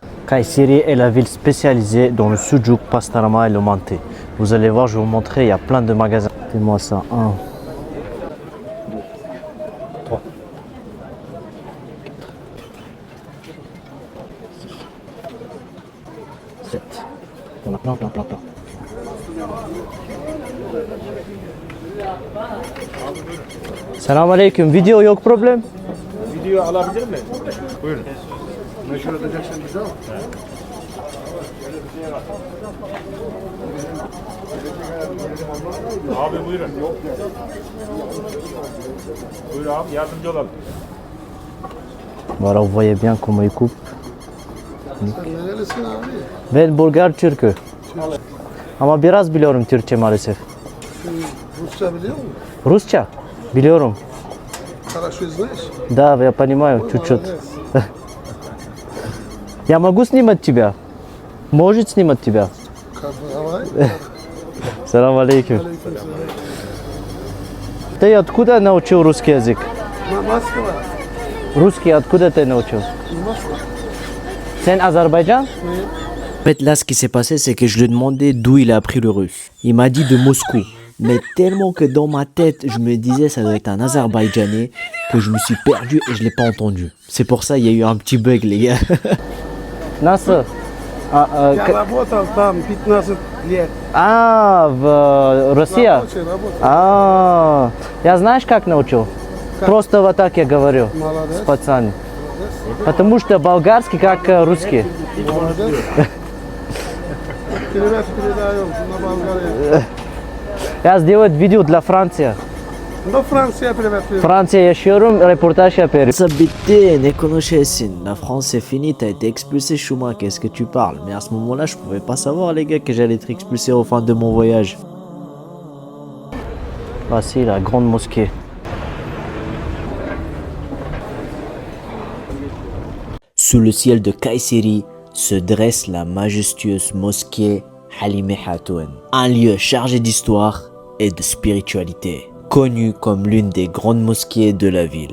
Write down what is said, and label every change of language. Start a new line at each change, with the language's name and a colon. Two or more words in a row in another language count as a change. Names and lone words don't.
French: Kayseri est la ville spécialisée dans le sucuk, pastarma et le mantı. Vous allez voir, je vais vous montrer, il y a plein de magasins. Fais-moi ça, 1, 3, 7. Il y en a plein, plein, plein, plein.
Turkish: Selamun aleyküm. Video yok problem. Video alabilir mi? Buyurun. Meşhur edeceksin bize ama. Abi buyurun. Buyur abi yardımcı olalım.
French: Voilà, vous voyez bien comment il coupe.
Turkish: Ben Bulgar Türk'ü. Ama biraz biliyorum Türkçe maalesef. Rusça biliyor musun? Rusça biliyorum.
Russian: Хорошо знаешь? Да, я понимаю чуть-чуть. Молодец. Я могу снимать тебя? Может снимать тебя? Давай. Салам алейкум. Ты откуда научил русский язык? Москва. Русский откуда ты научил? Москва.
French: C'est Azerbaïdjan? En fait, là, ce qui s'est passé, c'est que je lui ai demandé d'où il a appris le russe. Il m'a dit de Moscou. Mais tellement que dans ma tête, je me disais ça doit être un Azerbaïdjanais, que je me suis perdu et je l'ai pas entendu. C'est pour ça, il y a eu un petit bug, les gars.
Turkish: Nasıl?
Russian: Я работал там 15 лет. В Россия? Работал. Я знаешь, как научил? Просто вот так я говорю с Молодец. пацанами. Потому что болгарский как русский. Молодец. Привет передаем на Болгарию. Я сделаю видео для Франции. No Fransa привет.
Turkish: Fransa yaşıyorum, röportaj yapıyorum. Ça bitti, ne konuşuyorsun?
French: La France c'est fini, t'as été expulsé Chouma, qu'est-ce que tu parles? Mais à ce moment-là, je pouvais pas savoir les gars que j'allais être expulsé au fin de mon voyage. Voici la grande mosquée. Sous le ciel de Kayseri se dresse la majestueuse mosquée Halime Hatoun, un lieu chargé d'histoire et de spiritualité, connue comme l'une des grandes mosquées de la ville.